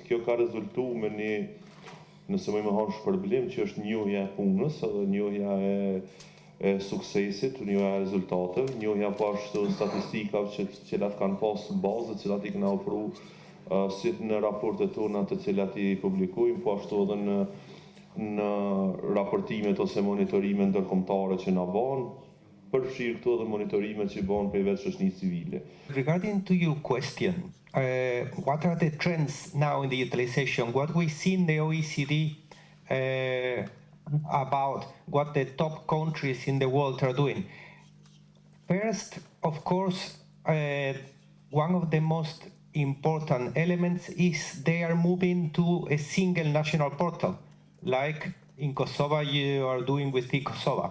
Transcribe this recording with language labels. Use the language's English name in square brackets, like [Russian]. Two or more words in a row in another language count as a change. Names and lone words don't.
[Albanian] Kjo ka rezultuar me një, nëse më thonë shpërblim, që është njohja e punës edhe njohja e suksesit, njohja e rezultateve, njohja po ashtu statistikave që të cilat kanë pas bazë, të cilat i kanë ofruar si në raportet tona të cilat i publikojmë, po ashtu edhe në raportimet ose monitorimet ndërkombëtare që na bën, përfshirë këto dhe monitorimet që bën për vetë shoqërisë civile. [English] Regarding to your question, what are the trends now in the utilization? What we see in the OECD about what the top countries in the world are doing. First, of course, one of the most important elements is they are moving to a single national portal, like in Kosovo you are doing with eKosovo.